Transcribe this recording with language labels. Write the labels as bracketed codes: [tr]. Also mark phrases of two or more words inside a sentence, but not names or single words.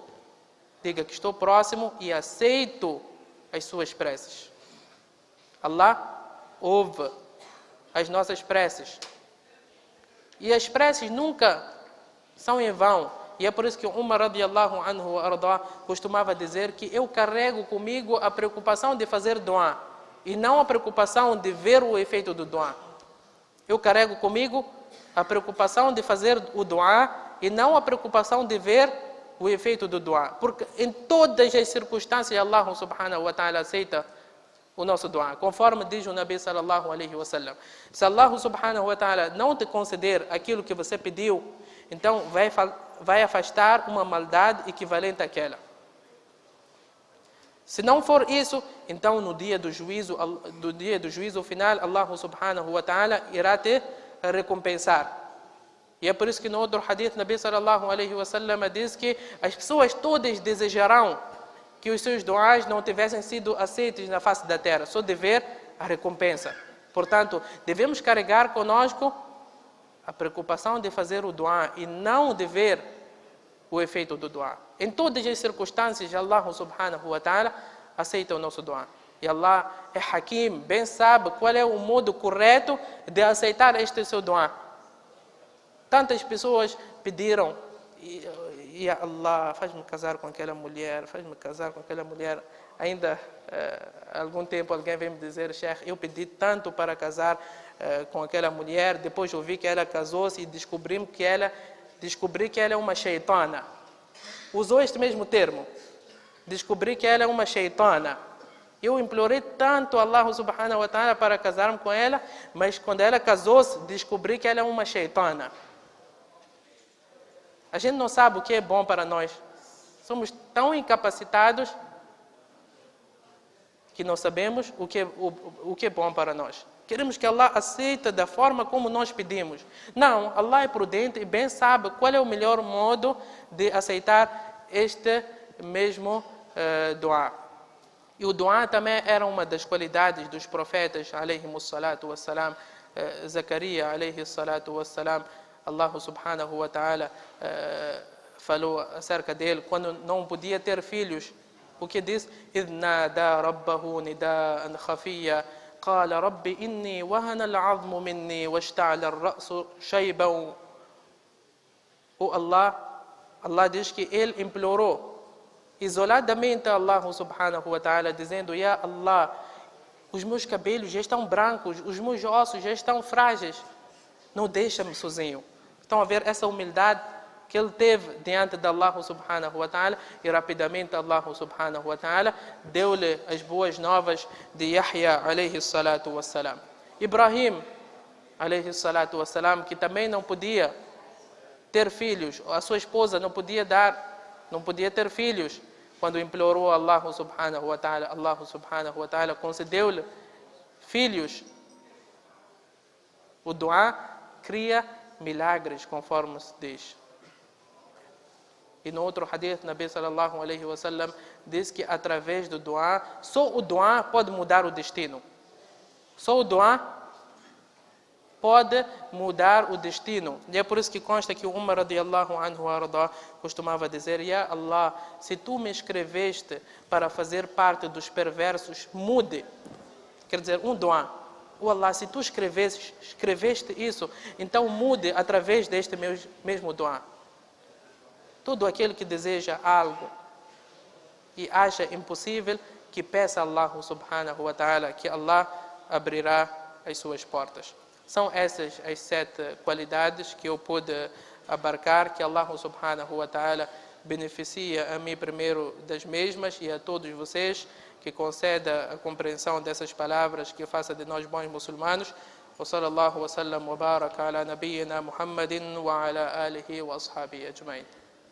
[pt] Diga que estou próximo e aceito as suas preces. Allah ouve as nossas preces. E as preces nunca são em vão. E é por isso que Umar [ar] رضي الله عنه [pt] arda costumava dizer que eu carrego comigo a preocupação de fazer du'a e não a preocupação de ver o efeito do du'a. Eu carrego comigo a preocupação de fazer o du'a e não a preocupação de ver o efeito do du'a. Porque em todas as circunstâncias Allah [ar] سبحانه وتعالى [pt] aceita o nosso du'a. Conforme diz o [ar] نبي صلى الله عليه وسلم. [pt] Se Allah [ar] سبحانه وتعالى [pt] não te conceder aquilo que você pediu, então vai afastar uma maldade equivalente àquela. Se não for isso, então no dia do juízo final, Allah [ar] سبحانه وتعالى [pt] irá te recompensar. E é por isso que no outro hadith, [ar] نبي صلى الله عليه وسلم [pt] diz que as pessoas todas desejarão que os seus du'ás não tivessem sido aceitos na face da terra, só de ver a recompensa. Portanto, devemos carregar conosco a preocupação de fazer o du'a e não de ver o efeito do du'a. Em todas as circunstâncias, Allah [ar] سبحانه وتعالى [pt] aceita o nosso du'a. E Allah é Hakim, bem sabe qual é o modo correto de aceitar este seu du'a. Tantas pessoas pediram: [ar] "يا الله, [pt] faz-me casar com aquela mulher, faz-me casar com aquela mulher." Ainda há algum tempo alguém veio me dizer: "Sheikh, eu pedi tanto para casar com aquela mulher, depois eu vi que ela casou-se e descobri que ela é uma shaitana." Usou este mesmo termo. Descobri que ela é uma shaitana. Eu implorei tanto a Allah [ar] سبحانه وتعالى [pt] para casar-me com ela, mas quando ela casou-se, descobri que ela é uma shaitana. A gente não sabe o que é bom para nós. Somos tão incapacitados que não sabemos o que é bom para nós. Queremos que Allah aceite da forma como nós pedimos. Não, Allah é prudente e bem sabe qual é o melhor modo de aceitar este mesmo du'a. E o du'a também era uma das qualidades dos profetas, [ar] عليهم الصلاة والسلام. [pt] Zacarias, [ar] عليه الصلاة والسلام, [pt] Allah [ar] سبحانه وتعالى [pt] falou acerca dele quando não podia ter filhos. O que diz? [ar] إِذْ نَادَى رَبَّهُ نِدَاءً خَفِيًّا قَالَ رَبِّ إِنِّي وَهَنَ الْعَظْمُ مِنِّي وَاشْتَعَلَ الرَّأْسُ شَيْبًا. [pt] O Allah diz que ele implorou isoladamente a Allah [ar] سبحانه وتعالى, [pt] dizendo: [ar] "يا الله, [pt] os meus cabelos já estão brancos, os meus ossos já estão frágeis, não deixa-me sozinho." Estão a ver essa humildade que ele teve diante de Allah [ar] سبحانه وتعالى, [pt] e rapidamente Allah [ar] سبحانه وتعالى [pt] deu-lhe as boas novas de Yahya [ar] عليه الصلاة والسلام. إبراهيم عليه الصلاة والسلام, [pt] que também não podia ter filhos, a sua esposa não podia ter filhos, quando implorou a Allah [ar] سبحانه وتعالى [pt] concedeu-lhe filhos. O du'a cria milagres, conforme se diz. E no outro hadith, [ar] نبي صلى الله عليه وسلم [pt] diz que através do du'a, só o du'a pode mudar o destino. Só o du'a pode mudar o destino. E é por isso que consta que o Umar [ar] رضي الله عنه [pt] arda costumava dizer: [ar] "يا الله, [pt] se tu me escreveste para fazer parte dos perversos, mude." Quer dizer, um du'a. "Oh Allah, se tu escreveste isso, então mude através deste mesmo du'a." Todo aquele que deseja algo e acha impossível, que peça a Allah [ar] سبحانه وتعالى, [pt] que Allah abrirá as suas portas. São essas as 7 qualidades que eu pude abarcar, que Allah [ar] سبحانه وتعالى [pt] beneficia a mim primeiro das mesmas e a todos vocês, que conceda a compreensão dessas palavras, que faça de nós bons muçulmanos. [ar] وصلى الله وسلم وبارك على نبينا محمد وعلى آله وأصحابه أجمعين.